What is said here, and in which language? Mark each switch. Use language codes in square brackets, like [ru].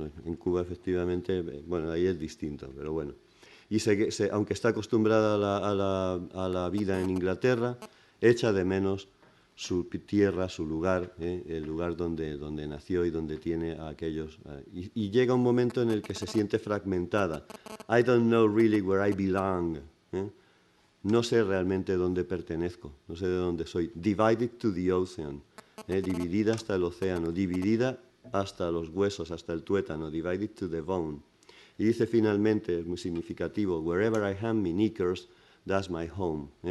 [es] En Cuba, efectivamente, bueno, ahí es distinto, pero bueno. Y aunque está acostumbrada a la vida en Inglaterra, echa de menos su tierra, su lugar, el lugar donde nació y donde tiene a aquellos. Y llega un momento en el que se siente fragmentada. [en] I don't know really where I belong. [es] No sé realmente dónde pertenezco, no sé de dónde soy. [en] Divided to the ocean, [es] dividida hasta el océano, dividida hasta los huesos, hasta el tuétano, [en] divided to the bone. [es] Y dice finalmente, es muy significativo, [en] wherever I hang my knickers, that's my home.